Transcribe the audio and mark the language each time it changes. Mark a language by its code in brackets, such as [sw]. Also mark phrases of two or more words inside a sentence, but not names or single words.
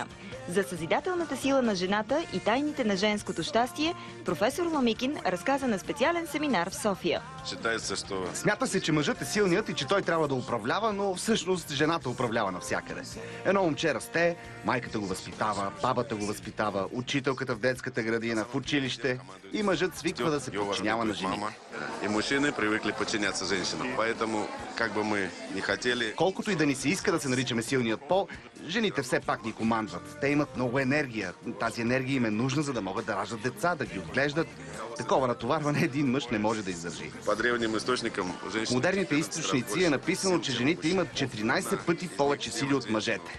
[bg] За съзидателната сила на жената и тайните на женското щастие, професор Ламикин разказа на специален семинар в София. Смята се, че мъжът е силният и че той трябва да управлява, но всъщност жената управлява навсякъде. Едно момче расте, майката го възпитава, бабата го възпитава, учителката в детската градина, в училище и мъжът свиква да се подчинява на жените. [ru] И мужчины привыкли подчиняться женщинам, поэтому как бы мы не хотели... [bg] Колкото и да ни се иска да се наричаме силният пол, жените все пак ни командват. Те имат много енергия. Тази енергия им е нужна, за да могат да раждат деца, да ги отглеждат. Такова натоварване един мъж не може да издържи. [ru] По древним източникам [bg] в модерните източници е написано, че жените имат 14 пъти повече сили от мъжете.